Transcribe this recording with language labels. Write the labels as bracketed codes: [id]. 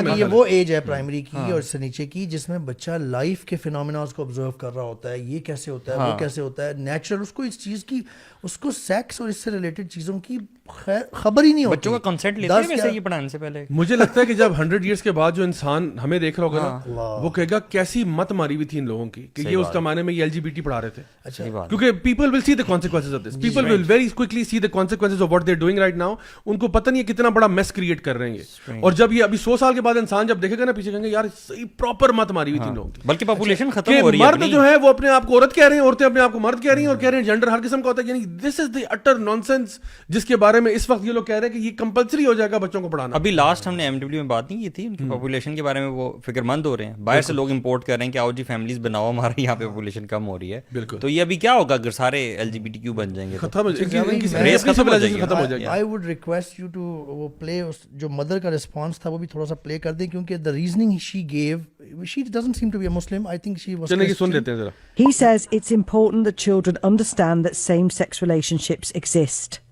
[ur] حالانکہ یہ وہ ایج ہے پرائمری کی اور اس سے نیچے کی جس میں بچہ لائف کے فینومیناز کو آبزرو کر رہا ہوتا ہے, یہ کیسے ہوتا ہے, وہ کیسے ہوتا ہے, نیچرل, اس کو اس چیز کی, اس کو سیکس اور اس سے ریلیٹڈ چیزوں کی خبر ہی نہیں ہوتی. بچوں کا کنسنٹ لیتے ہیں ویسے یہ پڑھانے سے پہلے. مجھے لگتا ہے کہ جب 100 ایئرس کے بعد جو انسان ہمیں دیکھ رہا ہوگا نا, وہ کہے گا کیسی مت ماری ہوئی تھی ان لوگوں کی کہ یہ اس زمانے میں یہ LGBT پڑھا رہے تھے. [en] کیونکہ people will see the consequences of this, people will very quickly see the consequences of what they are doing right now. [ur] ان کو پتہ نہیں ہے کتنا بڑا میس کریٹ کر رہے ہیں. اور جب یہ ابھی 100 سال کے بعد انسان جب دیکھے گا نا پیچھے, کہیں گے یار صحیح پراپر مت ماری ہوئی تھی ان لوگوں کی. بلکہ پاپولیشن ختم ہو رہی ہے. مرد جو ہے وہ اپنے آپ کو عورت کہہ رہے ہیں, عورتیں اپنے آپ کو مرد کہہ رہی ہیں, اور کہہ رہے ہیں جینڈر ہر قسم کا ہوتا ہے. یعنی [en] this is the utter nonsense [ur] جس کے بارے میں اس وقت یہ لوگ کہہ رہے ہیں کہ یہ کمپلسری ہو جائے گا بچوں کو پڑھانا. ابھی لاسٹ ہم نے ایم ڈبلیو میں بات نہیں کی تھی, ان کی پاپولیشن کے بارے میں وہ فکر مند ہو رہے ہیں. باہر سے لوگ امپورٹ کر رہے ہیں کہ آؤ جی فیملیز بناؤ, ہمارے یہاں پہ پاپولیشن کم ہو رہی ہے. بالکل. تو یہ ابھی کیا ہوگا اگر سارے LGBTQ بن جائیں گے, ختم ہو جائے گی. [en] I would request you to وہ play [ur] جو مدر کا رسپانس تھا وہ بھی تھوڑا سا پلے کر دیں, کیونکہ [en] the reasoning she gave, she doesn't seem to be a Muslim. I think she was Christian. He says it's important that children understand that same-sex relationships exist.